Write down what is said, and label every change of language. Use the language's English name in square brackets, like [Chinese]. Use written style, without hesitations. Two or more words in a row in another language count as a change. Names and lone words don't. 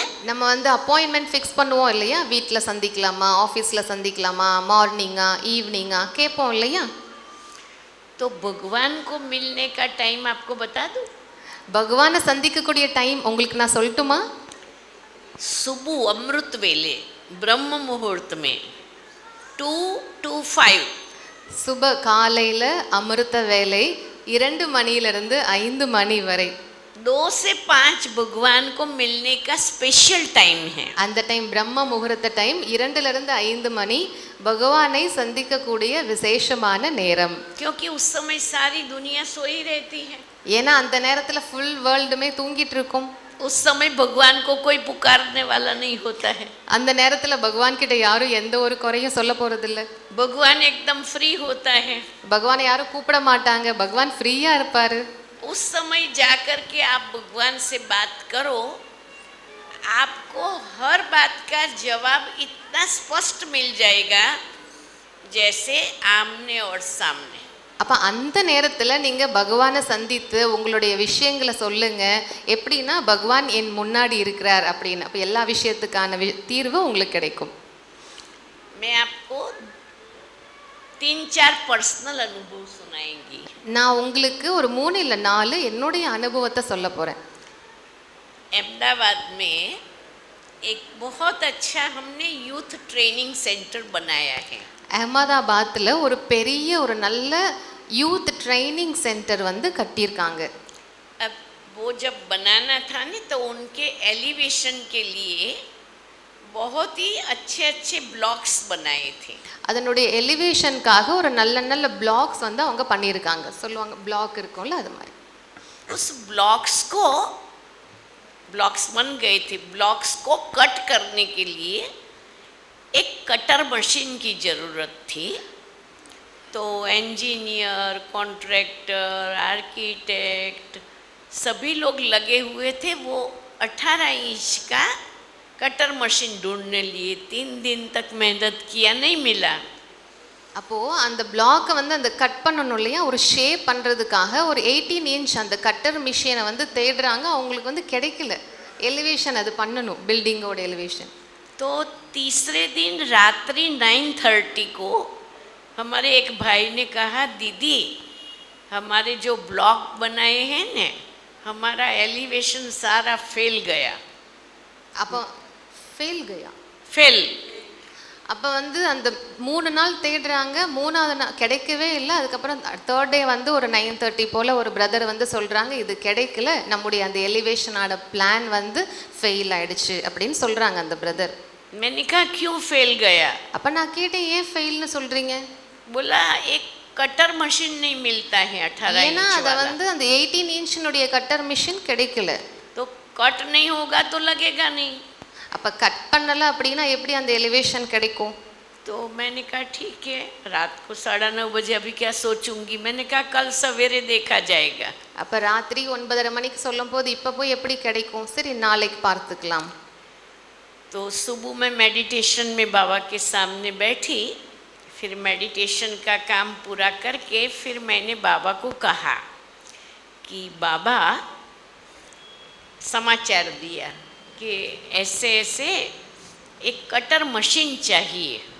[Tamil] நம்ம வந்து [English] appointment fix [Tamil] பண்ணுவோம் இல்லையா, வீட்டில் சந்திக்கலாமா, ஆஃபீஸில் சந்திக்கலாமா, மார்னிங்கா ஈவினிங்கா கேட்போம் இல்லையா. [Hindi] तो भगवान को मिलने का टाइम आपको बता दूं, [Tamil] பகவானை சந்திக்கக்கூடிய டைம் உங்களுக்கு நான் சொல்லட்டுமா. [Hindi] सुबह अमृत वेले ब्रह्म मुहूर्त में 2 to 5, [Tamil] சுப காலையில் அமிர்த வேலை 2 மணியிலிருந்து 5 மணி வரை [Hindi] 2 से 5 भगवान को मिलने का स्पेशल टाइम है। [Tamil] அந்த டைம் பிரம்ம முகூர்த்த டைம் 2லிருந்து 5 மணி பகவானை சந்திக்கக்கூடிய விசேஷமான நேரம். [Hindi] क्योंकि उस समय सारी दुनिया सोई रहती है, [Tamil] ஏன்னா அந்த நேரத்தில் ஃபுல் வேர்ல்டுமே தூங்கிட்டு இருக்கும். [Hindi] उस समय भगवान को कोई पुकारने वाला नहीं होता है, [Tamil] அந்த நேரத்தில் பகவான் கிட்ட யாரும் எந்த ஒரு குறையும் சொல்ல போகிறதில்ல. [Hindi] भगवान एकदम फ्री होता है। [Tamil] பகவானை யாரும் கூப்பிட மாட்டாங்க, பகவான் ஃப்ரீயாக இருப்பார். [Hindi] उस समय जाकर के आप भगवान से बात करो, आपको हर बात का जवाब इतना स्पष्ट मिल जाएगा जैसे आमने और सामने। [Tamil] அப்போ அந்த நேரத்தில் நீங்கள் பகவானை சந்தித்து உங்களுடைய விஷயங்களை சொல்லுங்கள், எப்படின்னா பகவான் என் முன்னாடி இருக்கிறார் அப்படின்னு. அப்போ எல்லா விஷயத்துக்கான தீர்வு உங்களுக்கு கிடைக்கும். [Hindi] मैं आपको 3-4 पर्सनल अनुभव सुनाएंगी। [Tamil] நான் உங்களுக்கு ஒரு 3 இல்லை 4 என்னுடைய அனுபவத்தை சொல்ல போகிறேன். [Hindi] अहमदाबाद में एक बहुत अच्छा हमने [English] youth training center [Hindi] बनाया है। [Tamil] அகமதாபாத்தில் ஒரு பெரிய ஒரு நல்ல [English] youth training center [Tamil] வந்து கட்டியிருக்காங்க. [Hindi] अब वो जब बनाना था ना तो उनके एलिवेशन के लिए बहुत ही अच्छे अच्छे ब्लॉक्स बनाए थे। [Tamil] அதனுடைய எலிவேஷனுக்காக ஒரு நல்ல நல்ல பிளாக்ஸ் வந்து அவங்க பண்ணியிருக்காங்க. சொல்லுவாங்க பிளாக் இருக்கும்ல, அது மாதிரி. [Hindi] उस ब्लॉक्स बन गए थे। ब्लॉक्स को कट करने के लिए एक [English] cutter machine [Hindi] की ज़रूरत थी। तो [English] engineer, contractor, architect [Hindi] सभी लोग लगे हुए थे। वो 18 इंच का [English] cutter machine [Hindi] ढूंढने लिए 3 दिन तक मेहनत किया, नहीं मिला। [Tamil] அப்போது அந்த பிளாக்கை வந்து அந்த கட் பண்ணணும் இல்லையா, ஒரு ஷேப் பண்ணுறதுக்காக ஒரு 18 இன்ச் அந்த கட்டர் மிஷினை வந்து தேடுறாங்க. அவங்களுக்கு வந்து கிடைக்கல. எலிவேஷன் அது பண்ணணும், பில்டிங்கோட எலிவேஷன். [Hindi] तो तीसरे दिन रात्रि 9:30 को हमारे एक भाई ने कहा, दीदी हमारे जो ब्लॉक बनाए हैं न, हमारा एलिवेशन सारा फेल गया। [Tamil] அப்போ ஃபெயில் அப்போ வந்து அந்த 3 நாள் தேடுறாங்க. 3ஆவது நாள் கிடைக்கவே இல்லை. அதுக்கப்புறம் 3rd டே வந்து ஒரு 9:30 போல் ஒரு பிரதர் வந்து சொல்கிறாங்க, இது கிடைக்கல, நம்முடைய அந்த எலிவேஷனோட பிளான் வந்து ஃபெயில் ஆயிடுச்சு அப்படின்னு சொல்கிறாங்க அந்த பிரதர். [Hindi] मैंने कहा क्यों फेल गया? [Tamil] அப்போ நான் கேட்டேன், ஏன் ஃபெயில்னு சொல்கிறீங்க? [Hindi] बोला एक [English] cutter machine [Hindi] नहीं मिलता है 18 [Tamil] ஏன்னா [Hindi] इंच [Tamil] அதை [Hindi] वाला। [Tamil] வந்து அந்த 18 இன்ச்சினுடைய [English] cutter machine [Tamil] கிடைக்கல. [Hindi] तो कट नहीं होगा तो लगेगा नहीं। [Tamil] அப்போ கட் பண்ணலை அப்படின்னா எப்படி அந்த எலிவேஷன் கிடைக்கும்? [Hindi] तो मैंने कहा ठीक है, रात को 9:30 बजे अभी क्या सोचूंगी। मैंने कहा कल सवेरे देखा जाएगा। [Tamil] அப்போ ராத்திரி 9:30 மணிக்கு சொல்லும் போது இப்போ போய் எப்படி கிடைக்கும்? சரி நாளைக்கு பார்த்துக்கலாம். [Hindi] तो सुबह में मेडिटेशन में बाबा के सामने बैठी। फिर मेडिटेशन का काम पूरा करके फिर मैंने बाबा को कहा कि बाबा, समाचार दिया कि ऐसे ऐसे एक [English] cutter machine [Hindi] चाहिए।